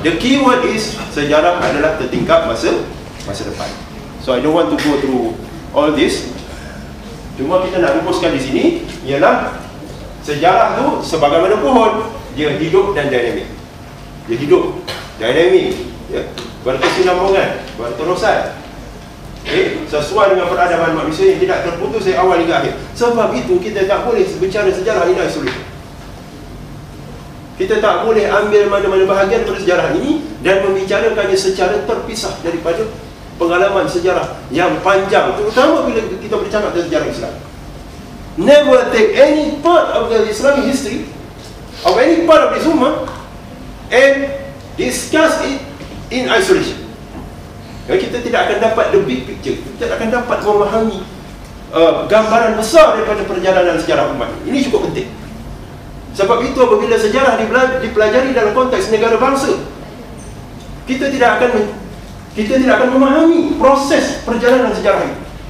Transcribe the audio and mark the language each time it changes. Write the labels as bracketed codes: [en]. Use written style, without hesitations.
[en] The key word is [ms] sejarah adalah tertingkap masa depan. [en] So I don't want to go through all this. [ms] Cuma kita nak rumuskan di sini ialah sejarah tu sebagaimana pohon, dia hidup dan dinamik. Dia hidup, dinamik, ya, berkesinambungan, berterusan. Sesuai dengan peradaban manusia yang tidak terputus dari awal hingga akhir. Sebab itu kita tak boleh bicara sejarah ini isolasi. Kita tak boleh ambil mana-mana bahagian daripada sejarah ini dan membicarakannya secara terpisah daripada pengalaman sejarah yang panjang, terutama bila kita bercakap tentang sejarah Islam. [en] Never take any part of the Islamic history of any part of this ummah and discuss it in isolation. [ms] Kita tidak akan dapat [en] the big picture. [ms] Kita tidak akan dapat memahami gambaran besar daripada perjalanan sejarah umat. Ini cukup penting. Sebab itu apabila sejarah dipelajari dalam konteks negara bangsa, kita tidak akan memahami proses perjalanan sejarah itu.